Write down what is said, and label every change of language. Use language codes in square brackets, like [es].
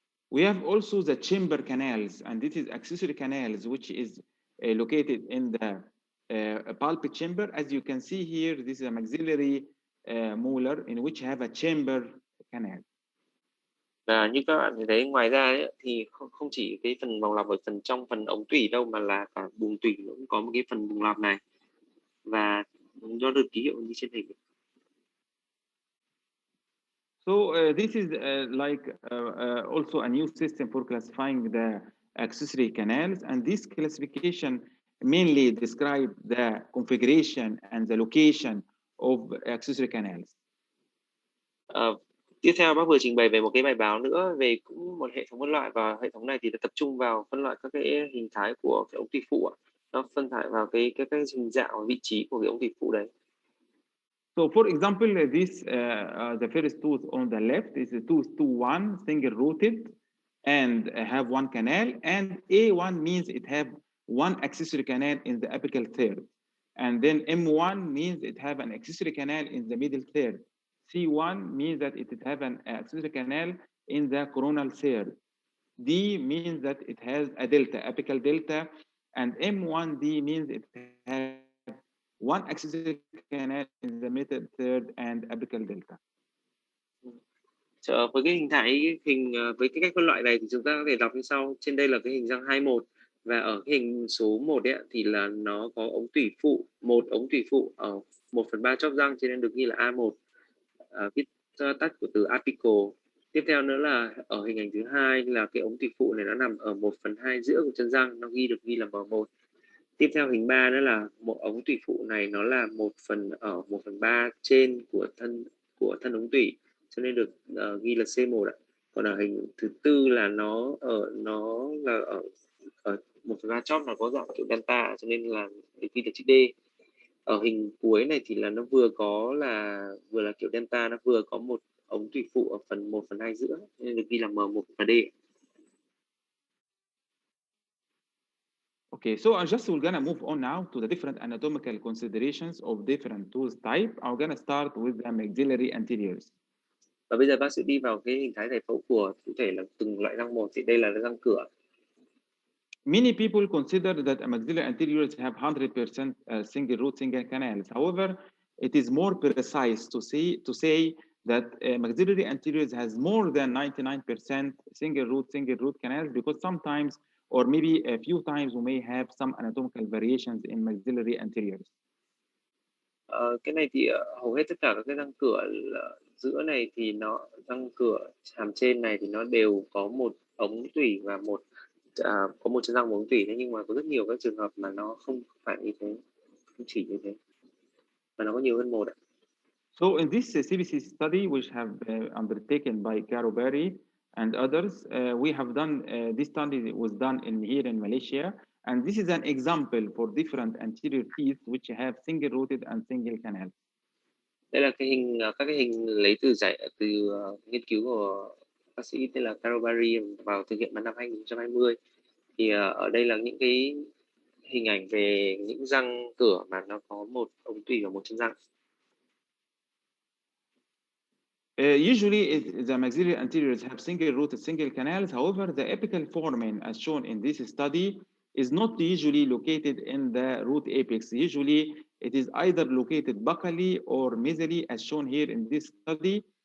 [en] We have also the chamber canals, and this is accessory canals, which is located in the pulpit chamber. As you can see here, this is a maxillary molar in which have a chamber canal. [vi] Và như các bạn thấy, ngoài ra ấy, thì không chỉ cái phần vòng lặp ở trong phần ống tủy đâu, mà là cả buồng tủy cũng có một cái phần buồng lặp này, và nó được ký hiệu như trên hình. [en] So this is like also a new system for classifying the accessory canals, and this classification mainly describe the configuration and the location of accessory canals. [vi] Tiếp theo bác vừa trình bày về một cái bài báo nữa về cũng một hệ thống phân loại, và hệ thống này thì tập trung vào phân loại các cái hình thái của cái ống tủy phụ ạ. Nó phân loại vào cái hình dạng và vị trí của cái ống tủy phụ đấy. [en] So for example, this the first tooth on the left is a tooth 2-1 single rooted and have one canal, and A1 means it have one accessory canal in the apical third, and then M1 means it have an accessory canal in the middle third. C1 means that it have an accessory canal in the coronal third. D means that it has a delta, apical delta, and M1D means it has one accessory canal in the middle third and apical delta. [vi] Với cái hình thái với cái cách phân loại này thì chúng ta có thể đọc như sau. Trên đây là cái hình răng 21, và ở cái hình số 1 ấy, thì là nó có ống tủy phụ, một ống tủy phụ ở 1/3 chóp răng, cho nên được ghi là A1, viết tắt của từ apical. Tiếp theo nữa là ở hình ảnh thứ hai là cái ống tủy phụ này nó nằm ở 1/2 giữa của chân răng, nó được ghi là M1. Tiếp theo hình 3 nữa là một ống tủy phụ này nó là 1/3 trên của thân ống tủy, cho nên được ghi là C1 ạ. Còn ở hình thứ tư là nó là ở 1/3 chóp, nó có dạng kiểu delta, cho nên là ghi là chữ D. Ở hình cuối này thì là nó vừa là kiểu delta, nó vừa có một ống tủy phụ ở phần 1/2 giữa, nên được ghi là M1 và D. [en] Okay, so we're gonna move on now to the different anatomical considerations of different tooth type. I'm gonna start with the maxillary anteriors. [vi] Và bây giờ bác sẽ đi vào cái hình thái giải phẫu của cụ thể là từng loại răng một. Thì đây là răng cửa. [en] Many people consider that maxillary anteriors have 100% single root, single canals. However, it is more precise to say that maxillary anteriors has more than 99% single root canals, because sometimes, or maybe a few times, we may have some anatomical variations in maxillary anteriors. [vi] Cái này thì hầu hết tất cả các cái răng cửa giữa này thì răng cửa hàm trên này thì nó đều có một ống tủy và có một chân răng một ống tủy. Thế nhưng mà có rất nhiều các trường hợp mà nó không phải như thế, không chỉ như thế, mà nó có nhiều hơn một ạ. [en] So in this CBC study, which have undertaken by Caro Berry and others, we have done this study was done here in Malaysia, and this is an example for different anterior teeth which have single rooted and single canal. [vi] Đây là các cái hình lấy từ nghiên cứu của bác sĩ tên là Caro Berry vào thực hiện vào năm 2020. Thì ở đây là những cái hình ảnh về những răng cửa mà nó có một ống tủy và một chân răng. [en] Usually, the maxillary anteriors have single-rooted, single canals. However, the apical foramen, as shown in this study, is not usually located in the root apex. Usually, it is either located buccally or mesially, as shown here in this study.